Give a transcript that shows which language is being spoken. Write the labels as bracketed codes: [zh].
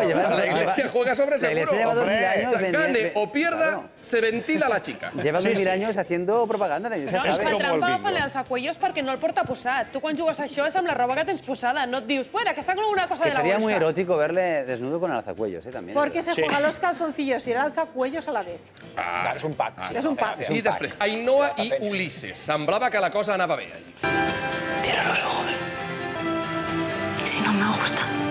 [es] La iglesia juega sobre seguro. La iglesia lleva 2000 años. Gane o pierda, se ventila a la chica. Lleva 2000 años haciendo propaganda. La iglesia [ca] No, és que trampa fa l'alzacuellos perquè no el porta posat. Tu quan jugues a això és amb la roba que tens posada. No et dius, espera, que [es] saco alguna cosa de la bolsa. Que sería muy erótico verle desnudo con el alzacuellos, también. Porque se juega los calzoncillos y el alzacuellos a la vez. [ca] És un pack. És un pack. I després, Ainhoa i Ulises. Semblava que la cosa anava bé. [es] Cierra los ojos. ¿Y si no me gusta?